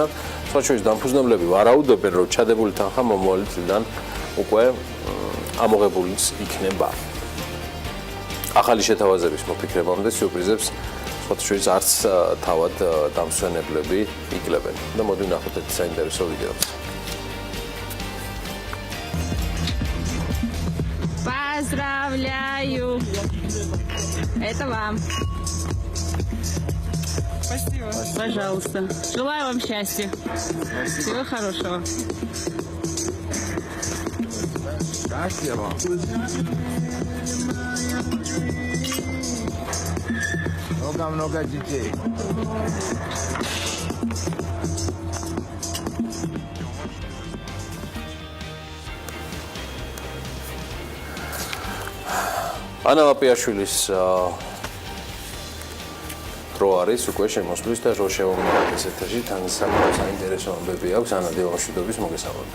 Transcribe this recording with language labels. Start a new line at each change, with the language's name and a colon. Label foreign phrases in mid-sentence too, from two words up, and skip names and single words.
Georgian: სხვა შორის დამფუძნებლები ვარაუდობენ, რომ ჩადებული თანხა მომავალი წლიდან უკვე ამოღებულიც იქნება. ახალი შეთავაზების მოფიქრებამდე სიურპრიზებს სხვა შორის არც თავად დამსვენებლები იკლებენ. და მოდი ვნახოთ ეს საინტერესო ვიდეოც.
Russian: Поздравляю! Это вам. Спасибо. Пожалуйста. Желаю вам счастья. Всего хорошего. Спасибо. Много детей.
Georgian: ანა ლაპიაშვილის დრო არის უკვე შემოსვლის და რო შევამოწმოთ ეთერში თან საკმაოდ საინტერესო ამბები აქვს ანა დილამშვიდობის მოგესალმები.